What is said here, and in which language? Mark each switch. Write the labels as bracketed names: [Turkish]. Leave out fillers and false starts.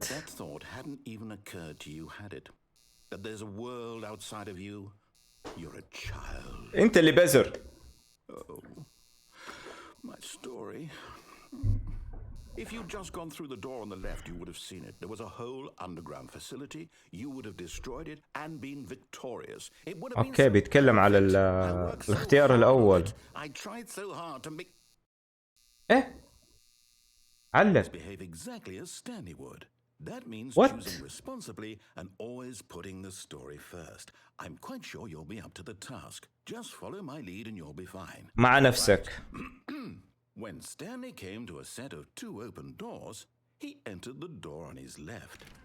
[English] That thought hadn't even occurred to you, had it? That there's a world outside of you? You're a child. [Arabic] أنت اللي بزر. [English] Oh, my story. If you'd just gone through the door on the left, you would have seen it. There was a whole underground facility. You would have destroyed it and been victorious. It would have been [Arabic] أوكي بيتكلم على الاختيار الأول. [English] I tried so hard to make [Arabic] إيه؟ علق. [English] behave exactly as Stanley would. That means What? choosing responsibly and always putting the story first. I'm quite sure you'll be up to the task. Just follow my lead and you'll be fine. [Arabic] مع نفسك. [English] When Stanley came to a set of 2 open doors, he entered the door on his left.